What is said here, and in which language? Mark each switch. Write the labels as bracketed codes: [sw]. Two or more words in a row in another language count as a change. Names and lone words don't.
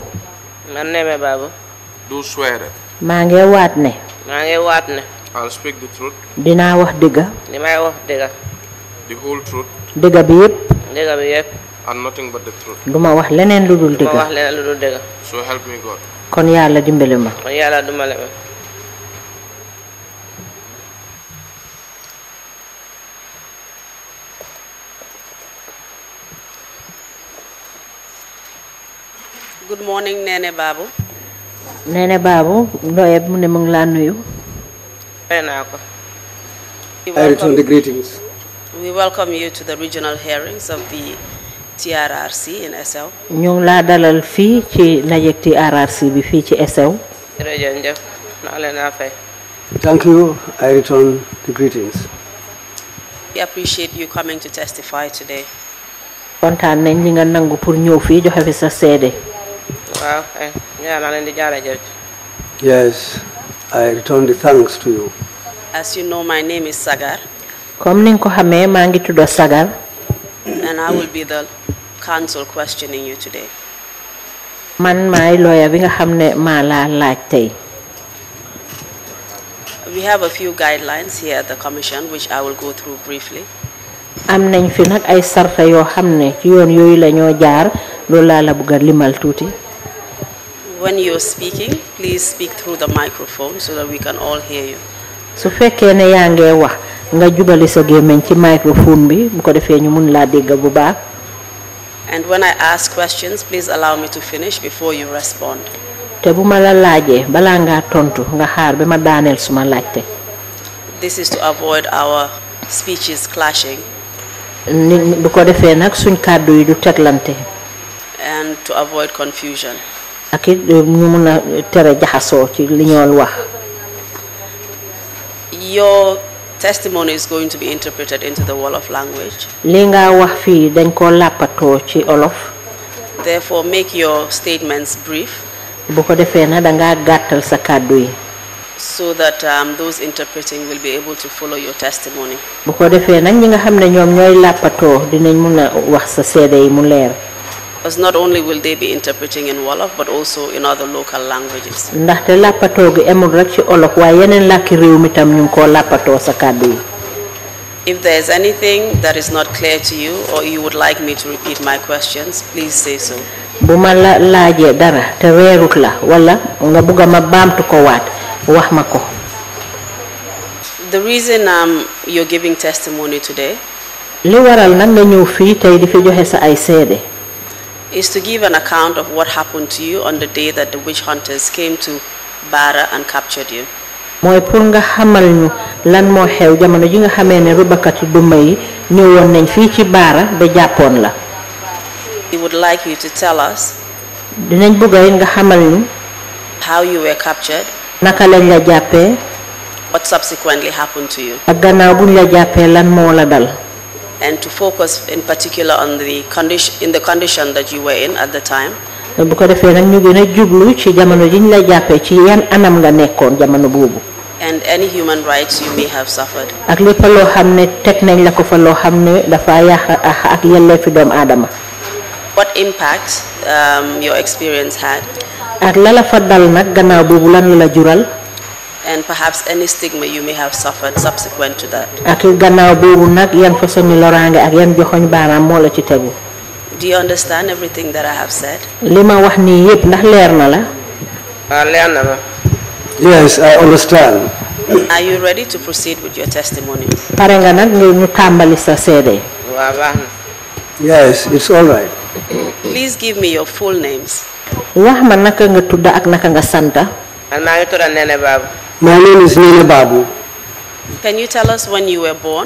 [wo] Man NENEH Babou. [en] Do swear. [wo] maa ngi waat ne. [en] I'll speak the truth. [wo] dinaa wax dëgg. Limay wax dëgg. [en] The whole truth. [wo] dëgg bi yépp. Dëgg bi yépp. [en] And nothing but the truth. [wo] duma wax leneen lu dul dëgg. Duma wax leneen lu dul dëgg. [en] So help me God. [wo] kon Yàlla dimbali ma. Kon Yàlla dimbali ma. [en] Good morning, NENEH Babou. [wo] NENEH Babou, ndoye mu ne mu ngi laa nuyu. [en] I return the greetings. We welcome you to the regional hearings of the TRRC in ESSAU. [wo] ñu la dalal fi ci najek TRRC bi fi ci ESSAU. [en] Thank you. I return the greetings. We appreciate you coming to testify today. [wo] kontaan nañ li nga nangu pour ñëw fi joxe fi sa sédé. waaw ñaan na leen di jaaré [en] Yes, I return the thanks to you. As you know, my name is Sagar. [wo] Comme ni nga ko xamé ma ngi tuddo Sagar. [en] And I will be the counsel questioning you today. [wo] Man may lawyer bi nga xamné ma la laaj tay. [en] We have a few guidelines here at the commission which I will go through briefly. [wo] Am nañ fi nak ay sarta yo xamné ci yoon yoyu lañu jaar lo la la bëgg limal tuuti. [en] When you're speaking, please speak through the microphone so that we can all hear you. [wo] Su fekkee ne yaa ngi wax nga jubali sa gémmiñ ci microphone bi bu ko defee ñu mun laa dégg bu baax. [en] And when I ask questions, please allow me to finish before you respond. [wo] Te bu ma la laajee balaa ngaa tontu nga xaar ba ma daaneel suma laajte. [en] This is to avoid our speeches clashing. [wo] Bu ko defee nag suñ kàddu yi du teglante. [en] And to avoid confusion. [wo] Ak it ñu mun a tere jaxasoo ci li ñoo wax. [en] Your testimony is going to be interpreted into the Wolof language. [wo] Li nga wax fii dañ ko làppatoo ci Olof. [en] Therefore, make your statements brief. [wo] Bu ko defee na da ngaa gàttal sa kàddu yi. [en] So that those interpreting will be able to follow your testimony. [wo] Bu ko defee nag ñi nga xam ne ñoom ñooy làppatoo dinañ mun a wax sa seede yi mu leer. [en] Because not only will they be interpreting in Wolof, but also in other local languages. [wo] Ndaxte làppatoo gi amul rek ci Olof waaye yeneen làkki réew mi tam ñu ngi koo làppatoo sa kàddu yi. [en] If there is anything that is not clear to you or you would like me to repeat my questions, please say so. [wo] Bu ma la laajee dara te weerut la wala nga bugg ma baamtu ko waat wax ma ko. [en] The reason you're giving testimony today [wo] li waral nag nga ñëw fii tey di fi joxe sa ay seede. [en] Is to give an account of what happened to you on the day that the witch hunters came to Bara and captured you. [wo] Mooy pour nga xamal ñu lan moo xew jamono ji nga xamee ne rubakati duma yi ñëwoon nañ fii ci Bara ba jàppoon la. [en] We would like you to tell us [wo] dinañ bëgg nga xamal ñu [en] how you were captured, [wo] naka lañ la jàppee, [en] what subsequently happened to you, [wo] ak gannaaw buñ la jàppee lan moo la dal. [en] And to focus in particular on the condition that you were in at the time. [wo] Bu ko defee nag ñu gën a jublu ci jamono jiñ la jàppee ci yan anam nga nekkoon jamono boobu. [en] And any human rights you may have suffered. [wo] Ak lépp loo xam ne teg nañ la ko fa loo xam ne dafa yàq ak yelleefi doomu aadama. [en] What impact your experience had. [wo] Ak la la fa dal nag gannaaw boobu lan la jural. [en] And perhaps any stigma you may have suffered subsequent to that. [wo] Ak gannaaw boobu nag yan façon loraange ak yan joxoñ baaraam moo la ci tegu. [en] Do you understand everything that I have said? [wo] Li ma wax nii yëpp ndax leer na la. leer na ma. [en] Yes, I understand. Are you ready to proceed with your testimony? [wo] Pare nga nag ñu tàmbali sa seede. waaw baax na. [en] Yes, it's all right. Please give me your full names. [wo] Wax ma naka nga tudda ak naka nga santa. man maa ngi tudd NENEH Babou. [en] My name is NENEH Babou. Can you tell us when you were born?